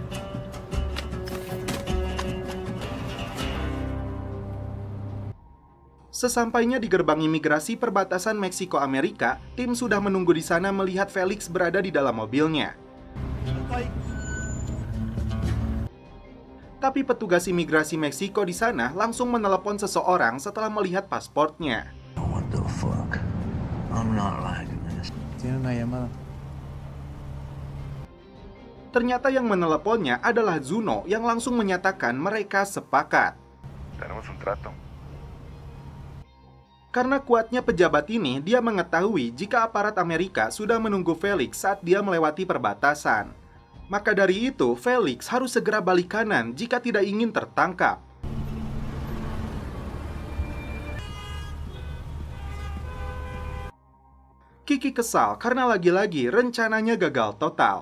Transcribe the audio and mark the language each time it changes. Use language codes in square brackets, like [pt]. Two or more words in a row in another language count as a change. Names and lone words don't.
[id] Sesampainya di gerbang imigrasi perbatasan Meksiko-Amerika, tim sudah menunggu di sana melihat Felix berada di dalam mobilnya. Tapi petugas imigrasi Meksiko di sana langsung menelepon seseorang setelah melihat pasportnya. [en] What the fuck? I'm not liking this. [es] Tiene una llamada. [id] Ternyata yang meneleponnya adalah Zuno yang langsung menyatakan mereka sepakat. [es] Tenemos un trato. [id] Karena kuatnya pejabat ini, dia mengetahui jika aparat Amerika sudah menunggu Felix saat dia melewati perbatasan. Maka dari itu, Felix harus segera balik kanan jika tidak ingin tertangkap. Kiki kesal karena lagi-lagi rencananya gagal total.